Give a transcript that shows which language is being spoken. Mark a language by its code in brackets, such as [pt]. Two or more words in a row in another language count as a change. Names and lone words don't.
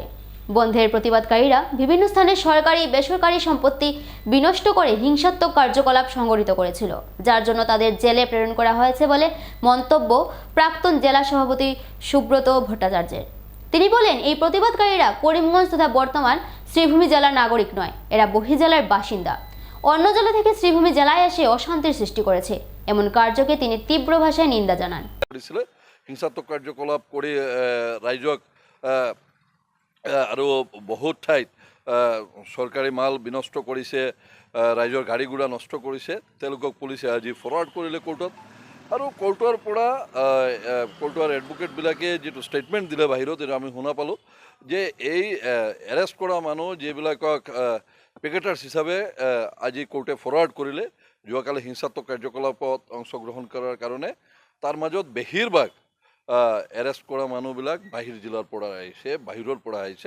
[bn] বন্ধের প্রতিবাদকারীরা বিভিন্ন স্থানে সরকারি বেসরকারি সম্পত্তি বিনষ্ট করে হিংসাত্মক কার্যকলাপ সংঘটিত করেছিল, যার জন্য তাদের জেলে প্রেরণ করা হয়েছে বলে মন্তব্য প্রাক্তন জেলা সভাপতি সুব্রত ভট্টাচার্যের। তিনি বলেন, এই প্রতিবাদকারীরা করিমগঞ্জ তথা বর্তমান শ্রীভূমি জেলার নাগরিক নয়, এরা বহির্জেলার বাসিন্দা। অন্য জেলা থেকে শ্রীভূমি জেলায় এসে অশান্তির সৃষ্টি করেছে, এমন কার্যকে তিনি তীব্র ভাষায় নিন্দা জানান। [as] হিংসাত্মক কাৰ্যকলাপ কৰি ৰাইজক আৰু বহুত ঠাইত চৰকাৰী মাল বিনষ্ট কৰিছে, ৰাইজৰ গাড়ী ঘোঁৰা নষ্ট কৰিছে। তেওঁলোকক পুলিচে আজি ফৰৱাৰ্ড কৰিলে কোৰ্টত, আৰু কোৰ্টৰ পৰা কোৰ্টৰ এডভোকেটবিলাকে যিটো ষ্টেটমেণ্ট দিলে বাহিৰত, এইটো আমি শুনা পালোঁ যে এই এৰেষ্ট কৰা মানুহ যিবিলাকক পিকেটাৰ্ছ হিচাপে আজি কোৰ্টে ফৰৱাৰ্ড কৰিলে যোৱাকালি হিংসাত্মক কাৰ্যকলাপত অংশগ্ৰহণ কৰাৰ কাৰণে, তাৰ মাজত বেছিভাগ এৰেষ্ট কৰা মানুহবিলাক বাহিৰ জিলাৰ পৰা আহিছে, বাহিৰৰ পৰা আহিছে।